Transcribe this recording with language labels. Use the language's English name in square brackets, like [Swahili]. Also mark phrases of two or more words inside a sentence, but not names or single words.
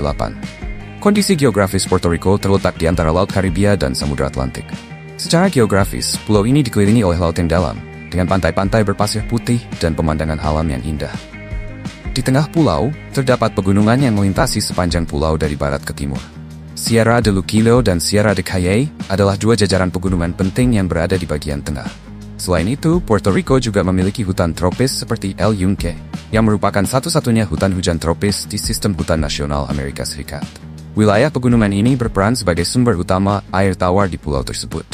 [Indonesian] Kondisi geografis Puerto Rico terletak di antara Laut Karibia dan Samudra Atlantik. Secara geografis, pulau ini dikelilingi oleh laut yang dalam, dengan pantai-pantai berpasir putih dan pemandangan alam yang indah. Di tengah pulau, terdapat pegunungan yang melintasi sepanjang pulau dari barat ke timur. Sierra de Luquillo dan Sierra de Cayey adalah dua jajaran pegunungan penting yang berada di bagian tengah. Selain itu, Puerto Rico juga memiliki hutan tropis seperti El Yunque, yang merupakan satu-satunya hutan hujan tropis di sistem hutan nasional Amerika Serikat. Wilayah pegunungan ini berperan sebagai sumber utama air tawar di pulau tersebut.